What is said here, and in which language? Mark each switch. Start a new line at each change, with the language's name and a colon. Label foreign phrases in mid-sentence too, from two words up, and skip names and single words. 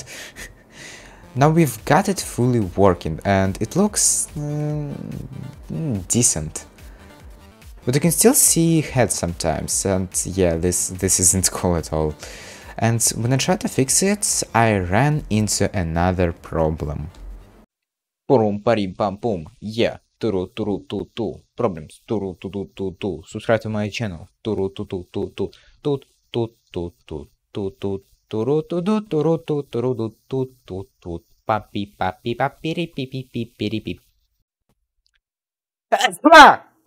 English: Now we've got it fully working and it looks decent. But you can still see head sometimes, and yeah, this isn't cool at all. And when I tried to fix it, I ran into another problem. Purum parim pam pum, yeah, turu turu tu tu, problems, turu tu tu tu tu, subscribe to my channel, turu tu tu tu tu, tu tu tu tu tu tu. Turu tu tu turu tu turu tu tu tu tu papi papi papiri pipi pipiri pip.